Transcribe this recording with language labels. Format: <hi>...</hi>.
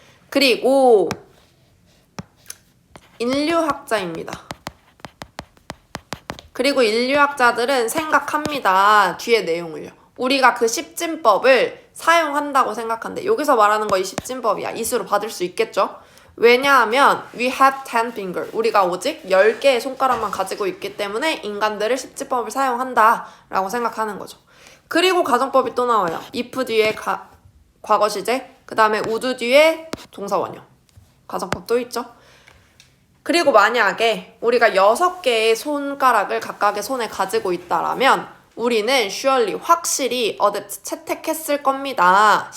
<ko>그리고 인류학자입니다. 그리고 인류학자들은 생각합니다. 뒤에 내용을요. 우리가 그 십진법을 사용한다고 생각한대. 여기서 말하는 거 이 십진법이야. 이수로 받을 수 있겠죠? 왜냐하면</ko> <en>we have 10 finger.</en> <ko>우리가 오직 10개의 손가락만 가지고 있기 때문에 인간들을 십진법을 사용한다 라고 생각하는 거죠. 그리고 가정법이 또 나와요. if 뒤에 과거 시제, 그 다음에 would 뒤에 동사 원형. 가정법 또 있죠? 그리고 만약에 우리가 6개의 손가락을 각각의 손에 가지고 있다라면 우리는 surely, 확실히 adopt, 채택했을 겁니다.</ko>